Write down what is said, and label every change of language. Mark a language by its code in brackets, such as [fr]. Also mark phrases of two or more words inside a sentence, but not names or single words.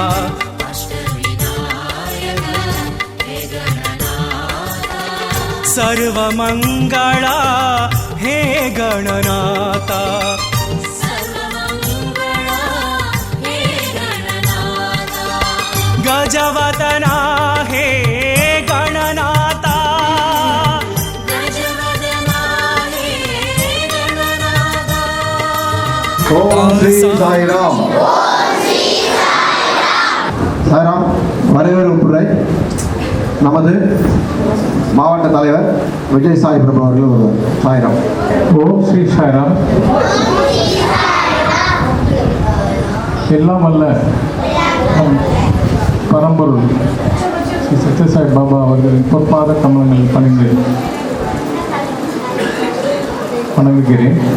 [sa] सर्वमंगला हे गणनाता गजवतना हे गणनाता ओम श्री சாய்ராம். [ta] சாய்ராம். வரவேற்புரை நமது மாவட்ட தலைவர் விஜய் சாய் பிரபு அவர்கள் வருவார். சாய்ராம். ஓம் ஸ்ரீ சாய்ராம். எல்லாம் அல்ல பரம்பொருள் ஸ்ரீ சத்யசாய் பாபா அவர்களின் பொற்பாத கமலங்கள் பணிந்து வணங்குகிறேன்.